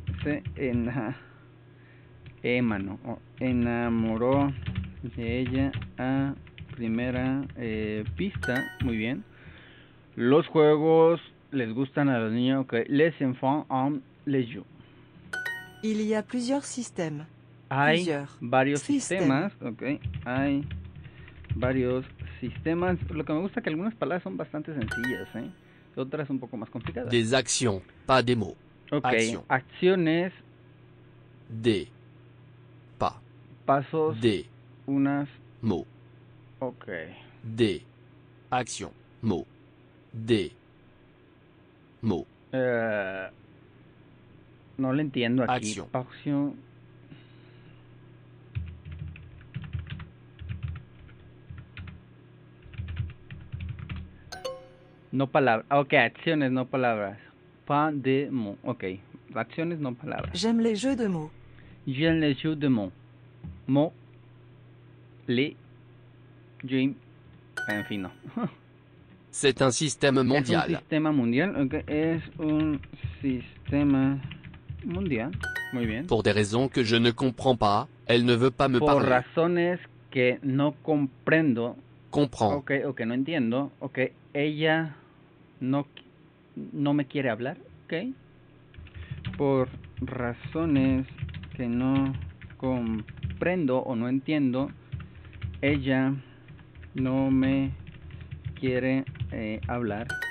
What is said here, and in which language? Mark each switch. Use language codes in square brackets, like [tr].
[es] Se enamoró de ella a primera vista, muy bien. Los juegos les gustan a los niños, ok. [fr] Les enfants aiment les jeux. Il y a plusieurs systèmes. [es] Hay [fr] Plusieurs [es] varios sistemas. sistemas, ok. Hay varios sistemas. Lo que me gusta es que algunas palabras son bastante sencillas, otras un poco más complicadas. [fr] Des actions, pas des mots. Ok, Action. [es] acciones, [fr] Des. Pas. [es] pasos, [fr] Des. [es] unas, [fr] Mots. ok. Des. Actions. Mots. Des. Mots. [es] No le entiendo aquí. Acción. Acción. No palabras. Ok, acciones, no palabras. [fr] Pas de mots. [es] Ok, acciones, no palabras. [fr] J'aime les jeux de mots. J'aime les jeux de mots. Mots. Les. Dream. [es] En fin, no. [fr] C'est un système [es] Es un [fr] mondial. [es] sistema mundial. Ok, es un sistema mundial. Muy bien. [fr] Pour des raisons que je ne comprends pas, elle ne veut pas me [es] Por [fr] parler. [es] razones que no comprendo. [fr] Comprends. [es] Ok, o que no entiendo. Ok, ella no me quiere hablar. Ok. Por razones que no comprendo o no entiendo, ella no me quiere hablar.